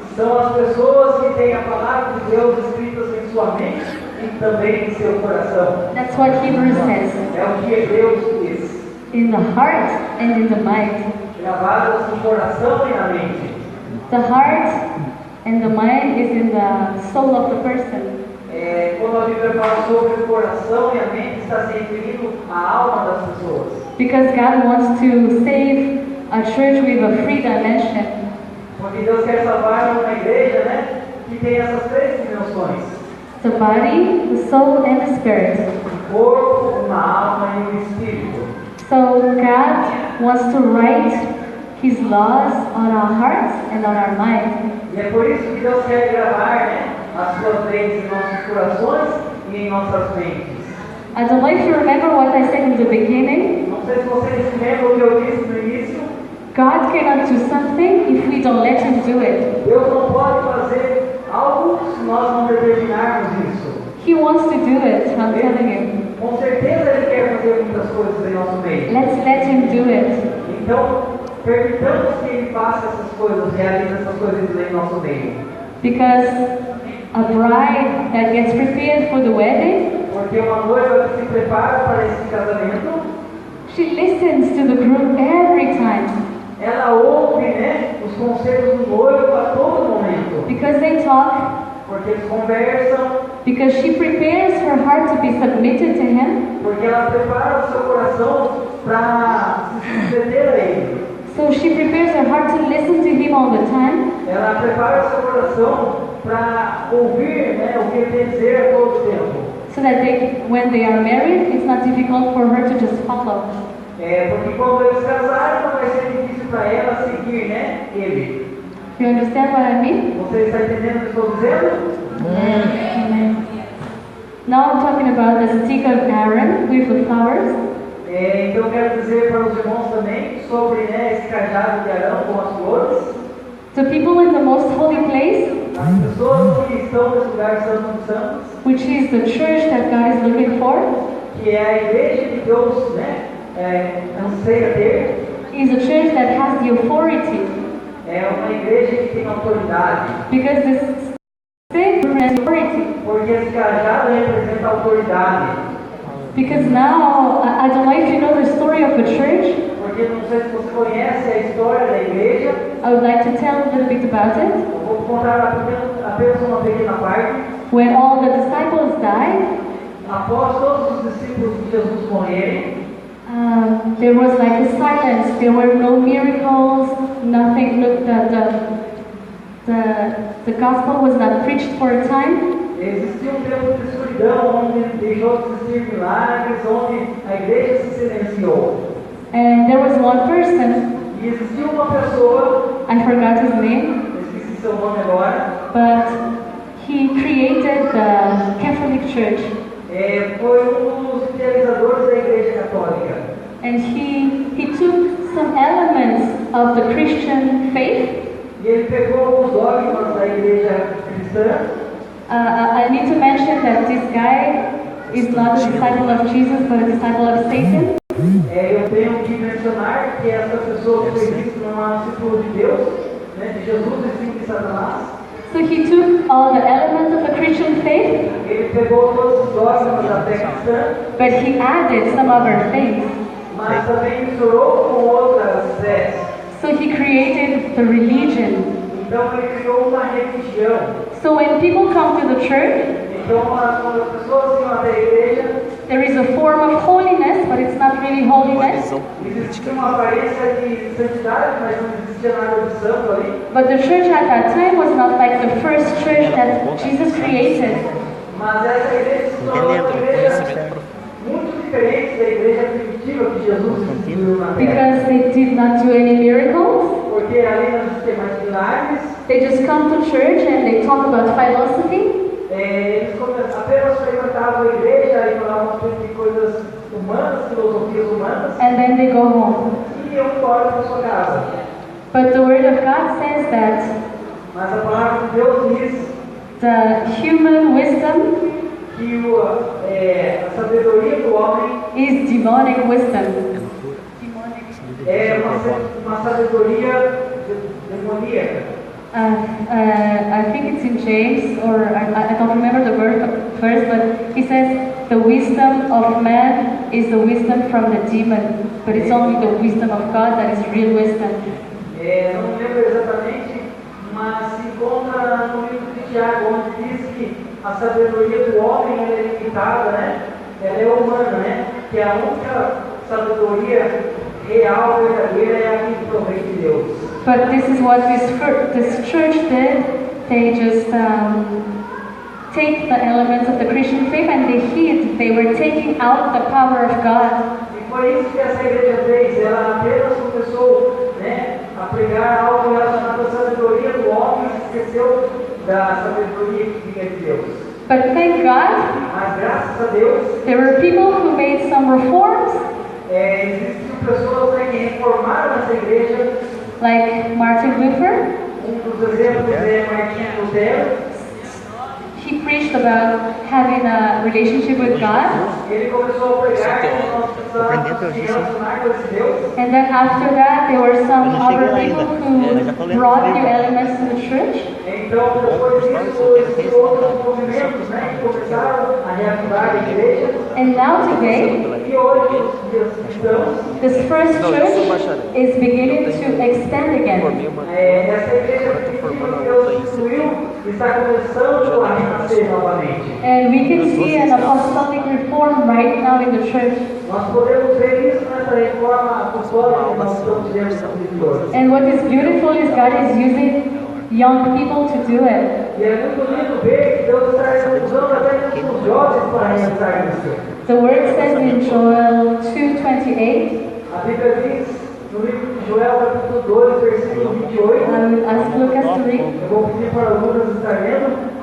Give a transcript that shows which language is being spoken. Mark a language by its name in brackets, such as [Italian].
[Portuguese] são as pessoas que têm a palavra de Deus escritas em sua mente e também em seu coração. [English] That's what Hebrews says. [Portuguese] É o que Hebreus diz. [English] In the heart and in the mind. [Portuguese] Gravadas no coração e na mente. [English] The heart and the mind is in the soul of the person. [Portuguese] Quando a Bíblia fala sobre o coração e a mente, está se referindo à alma das pessoas. [English] Because God wants to save a church with a free dimension. [Portuguese] Porque Deus quer salvar uma igreja, que tem essas três dimensões: [English] The body, the soul, and the spirit. [Portuguese] um corpo, uma alma e um espírito. [English] So God wants to write His laws on our hearts and on our mind. [Portuguese] E é por isso que Deus quer gravar, as suas leis em nossos corações e em nossas mentes. [English] I don't know if you remember what I said in the beginning. [Portuguese] Não sei se vocês se lembram o que eu disse no início. [English] God cannot do something if we don't let Him do it. [Portuguese] Deus não pode fazer algo se nós não determinarmos isso. [English] He wants to do it, I'm telling you. [Portuguese] Com certeza Ele quer fazer muitas coisas em nosso meio. [English] Let's let Him do it. [Portuguese] Então, permitamos que Ele faça essas coisas, realize essas coisas em nosso meio. [English] Because a bride that gets prepared for the wedding, [Portuguese] Porque uma noiva que se prepara para esse casamento, [English] she listens to the groom every time. [Portuguese] ela ouve, os conselhos do noivo a todo momento. [English] Because they talk, [Portuguese] Porque eles conversam, [English] because she prepares her heart to be submitted to Him. [Portuguese] porque ela prepara o seu coração para se submeter a Ele. [English] So she prepares her heart to listen to Him all the time. [Portuguese] Ela prepara o seu coração para ouvir, o que Ele tem a dizer a todo tempo. [English] So that when they are married, it's not difficult for her to just follow. [Portuguese] Porque quando eles casarem, não vai ser difícil para ela seguir, Ele. [English] You understand what I mean? [Portuguese] Você está entendendo o que estou dizendo? [English] Amen. Now I'm talking about the stick of Aaron with the flowers. [Portuguese] Então eu quero dizer para os irmãos também sobre esse cajado de Arão com as flores. [English] The people in the most holy place, [Portuguese] As pessoas que estão nesse lugar santo dos santos, [English] which is the church that God is looking for, [Portuguese] que é a igreja que Deus anseia ter, [English] is a church that has the authority. [Portuguese] é uma igreja que tem autoridade. [English] Because this stick represents authority. [Portuguese] Porque esse cajado representa autoridade. [English] Because now, I don't know if you know the story of the church. [Portuguese] Porque não sei se você conhece a história da igreja. [English] I would like to tell a little bit about it. [Portuguese] Eu vou contar apenas uma pequena parte. [English] When all the disciples died, [Portuguese] Após todos os discípulos de Jesus morrerem, [English] there was like a silence. There were no miracles, nothing. Look, the gospel was not preached for a time. [Portuguese] existia um tempo de escuridão onde deixou de existir milagres, onde a igreja se silenciou. [English] And there was one person, [Portuguese] E existia uma pessoa, [English] I forgot his name, [Portuguese] eu esqueci seu nome agora, [English] but he created the Catholic Church. [Portuguese] foi um dos idealizadores da igreja católica. [English] And he took some elements of the Christian faith. [Portuguese] E ele pegou alguns dogmas da igreja cristã. [English] I need to mention that this guy is not a disciple of Jesus, but a disciple of Satan. [Portuguese] Eu tenho que mencionar que essa pessoa que fez isso não é um discípulo de Deus, né, de Jesus e sim de Satanás. [English] So he took all the elements of the Christian faith, [Portuguese] Ele pegou todos os dogmas da fé cristã, [English] but he added some other things. [Portuguese] mas também misturou com outras fés. [English] So he created the religion. [Portuguese] Então ele criou uma religião. [English] So when people come to the church, [Portuguese] Então quando as pessoas vêm até a igreja, [English] there is a form of holiness, but it's not really holiness. [Portuguese] existe uma aparência de santidade, mas não existia nada de santo ali. [English] But the church at that time was not like the first church that Jesus created. [Portuguese] Mas essa igreja se tornou uma igreja muito diferente da igreja primitiva que Jesus instituiu na terra. [English] Because they did not do any miracles. [Portuguese] Porque ali não existia mais milagres. [English] They just come to church and they talk about philosophy. [Portuguese] Eles apenas frequentavam a igreja e falavam sobre coisas humanas, filosofias humanas. [English] And then they go home. [Portuguese] E iam embora para sua casa. [English] But the Word of God says that [Portuguese] Mas a palavra de Deus diz [English] the human wisdom [Portuguese] que a sabedoria do homem [English] is demonic wisdom. [Portuguese] é uma sabedoria demoníaca. [English] I think it's in James, or I don't remember the verse, but he says the wisdom of man is the wisdom from the demon, but it's only the wisdom of God that is real wisdom. [Portuguese] Não lembro exatamente, mas se encontra no livro de Tiago, onde diz que a sabedoria do homem ela é limitada, né? Ela é humana, né? Que a única sabedoria real, verdadeira, é a que provém de Deus. [English] But this is what this church did. They just take the elements of the Christian faith and they hid. They were taking out the power of God. [Portuguese] E foi isso que essa igreja fez. Ela apenas começou, né, a pregar algo relacionado à sabedoria do homem e esqueceu da sabedoria que vinha de Deus. [English] But thank God, [Portuguese] Mas graças a Deus, [English] there were people who made some reforms, [Portuguese] existiam pessoas, né, que reformaram essa igreja. [English] like Martin Luther. [Portuguese] Dos exemplos é Martinho Lutero. [English] He preached about having a relationship with God. [Portuguese] Ele começou a pregar que nós precisamos se relacionar com esse Deus. [English] And then after that, there were some other people who brought new elements to the church. [Portuguese] Então, depois disso, existem outros movimentos, né, que começaram a reativar a igreja. [English] And now today, [Portuguese] E hoje, os dias cristãos, [English] this first church is beginning to extend again. [Portuguese] essa igreja primitiva que Deus instituiu está começando a renascer novamente. [English] And we can see an apostolic reform right now in the church. [Portuguese] Nós podemos ver isso nessa reforma apostólica que nós estamos vendo nos hoje. [English] And what is beautiful is God is using young people to do it. [Portuguese] E é muito lindo ver que Deus está usando até mesmo os jovens para realizar isso. [English] The word says in Joel 2:28. [Portuguese] A Bíblia diz no livro de Joel, capítulo 2, versículo 28. [English] I will ask Lucas to read. [Portuguese] Eu vou pedir para o Lucas estar lendo.